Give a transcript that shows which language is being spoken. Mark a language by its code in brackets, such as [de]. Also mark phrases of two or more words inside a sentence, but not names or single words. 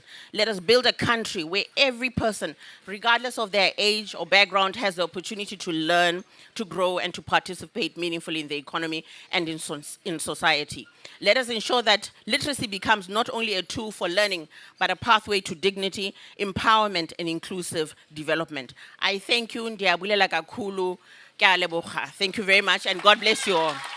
[en] Let us build a country where every person, regardless of their age or background, has the opportunity to learn, to grow, and to participate meaningfully in the economy and in society. Let us ensure that literacy becomes not only a tool for learning, but a pathway to dignity, empowerment, and inclusive development. I thank you, [xh] Ndiabulela kakhulu, [nso] ke a leboga. [en] Thank you very much, and God bless you all.